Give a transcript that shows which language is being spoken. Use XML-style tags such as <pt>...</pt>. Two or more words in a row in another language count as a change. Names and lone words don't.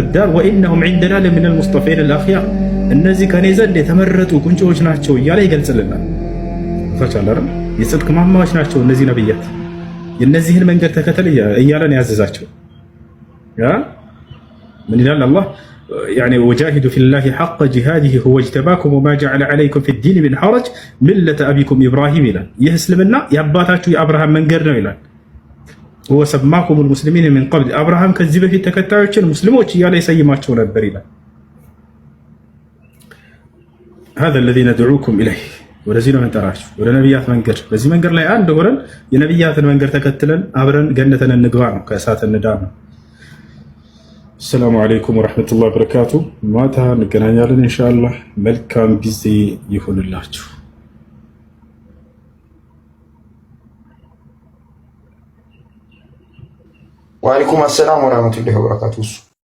<ar>دار وإنهم عندنا لمن المصطفين الأخيار።</ar> <am>እነዚህ ከኔ ዘንድ የተመረጡ ቁንጮዎች ናቸው እያለ ይገልጽልናል። ታቻላረ የጽድቅ ማማዎች ናቸው እነዚህ ነብያት። የነዚህን መንገድ ተከተል እያለን ያዘዛቸው ያ ምን ይላል አላህ</am> <ar>يعني وجاهدوا في الله حق جهاده هو اجتباكم وما جعل عليكم في الدين من حرج ملة أبيكم إبراهيم</ar> <am>ይላል። ይህ እስልምና የአባታችሁ የአብርሃም መንገድ ነው ይላል።</am> <ar>هو سماكم المسلمين من قبل</ar> <am>አብርሃም ከዚህ በፊት ተከታዮችን ሙስሊሞች እያለ ይሰይማቸው ነበር ይላል።</am> <ar>هذا الذي ندعوكم إليه</ar> <am>ወደዚህ ነው እንጠራችሁ፣ ወደ ነቢያት መንገድ። በዚህ መንገድ ላይ አንድ ሆነን የነቢያትን መንገድ ተከትለን አብረን ገነትን እንግባ ነው፣ ከእሳት እንዳን ነው።</am> <ar>السلام عليكم ورحمة الله وبركاته</ar> <am>ማታ እንገናኛለን ኢንሻአላህ። መልካም ጊዜ ይሁንላችሁ።</am> <ar>وعليكم السلام ورحمة الله وبركاته።</ar>